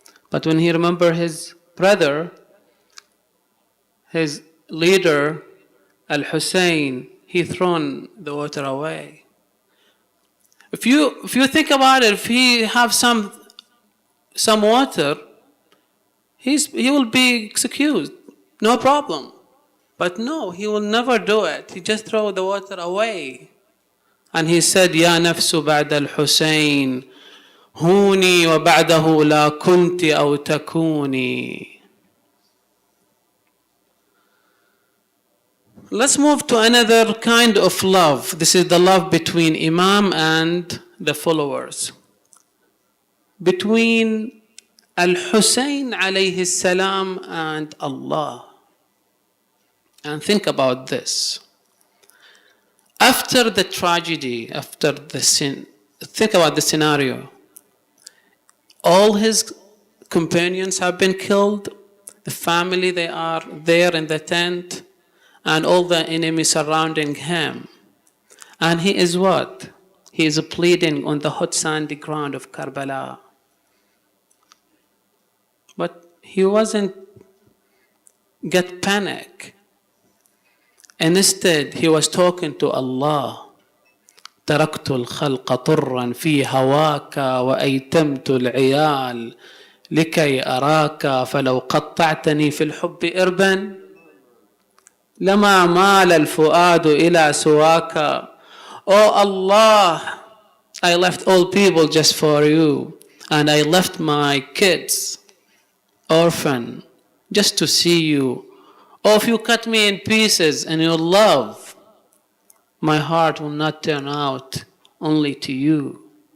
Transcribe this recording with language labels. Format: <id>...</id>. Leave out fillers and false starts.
<en>But when he remembered his brother, his leader, Al-Hussein, he thrown the water away. If you think about it, if he have some some water, he will be excused, no problem. But no, he will never do it. He just throw the water away. And he said,</en> <ar>يا نفس بعد الحسين هوني وبعده لا كنت أو تكوني.</ar> <en>Let's move to another kind of love. This is the love between Imam and the followers. Between Al-Hussain alayhi salam and Allah. And think about this. After the tragedy, after the sin, think about the scenario. All his companions have been killed. The family, they are there in the tent. And all the enemies surrounding him. And he is what? He is pleading on the hot sandy ground of Karbala. But he wasn't get panic. And instead, he was talking to Allah.</en> <ar>تركت الخلق طرا في هواك وأيتمت العيال لكي أراك فلو قطعتني في الحب إربا لما مال الفؤاد إلى سواك.</ar> <en>Oh Allah, I left all people just for you, and I left my kids orphan just to see you. Oh, if you cut me in pieces in your love, my heart will not turn out only to you.</en>